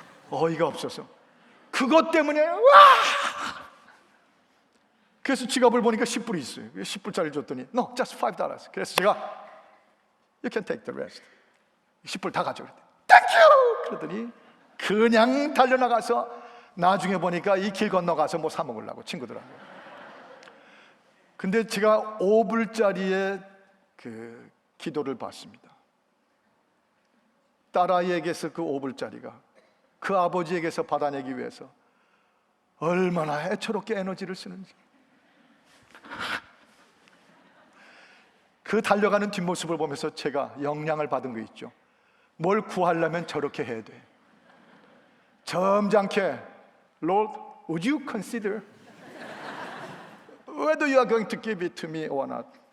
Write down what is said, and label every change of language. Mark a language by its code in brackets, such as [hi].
[ko] 어이가 없어서 그것 때문에 그래서 지갑을 보니까 10불이 있어요. 10불짜리 줬더니 [en] No, just $5. [ko] 그래서 제가 [en] You can take the rest. [ko] 10불 다 가져오래. [en] Thank you! [ko] 그러더니 그냥 달려나가서 나중에 보니까 이 길 건너가서 뭐 사 먹으려고 친구들하고. 근데 제가 5불짜리의 그 기도를 받습니다. 딸아이에게서 그 5불짜리가 그 아버지에게서 받아내기 위해서 얼마나 애처롭게 에너지를 쓰는지. 그 달려가는 뒷모습을 보면서 제가 영향을 받은 거 있죠. 뭘 구하려면 저렇게 해야 돼. 점잖게 [en] Lord, would you consider whether you are going to give it to me or not?